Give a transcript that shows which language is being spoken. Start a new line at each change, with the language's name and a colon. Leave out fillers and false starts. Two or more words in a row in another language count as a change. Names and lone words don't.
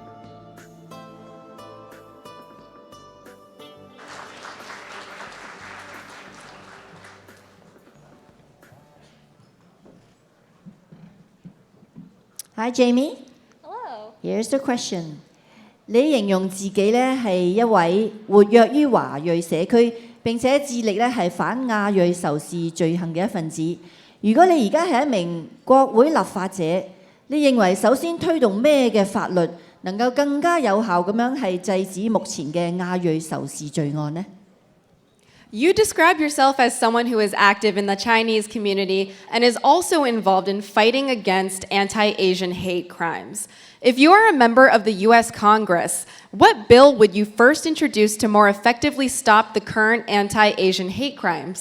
English: Hi, Jamie. Hello. Here's the question.
Cantonese: 你形容自己咧係一位活躍於華裔社區，並且致力咧係反亞裔仇視罪行嘅一份子。如果你而家係一名國會立法者，你認為首先推動咩嘅法律能夠更加有效咁樣係制止目前嘅亞裔仇視罪案呢？
English: You describe yourself as someone who is active in the Chinese community and is also involved in fighting against anti-Asian hate crimes. If you are a member of the U.S. Congress, what bill would you first introduce to more effectively stop the current anti-Asian hate crimes?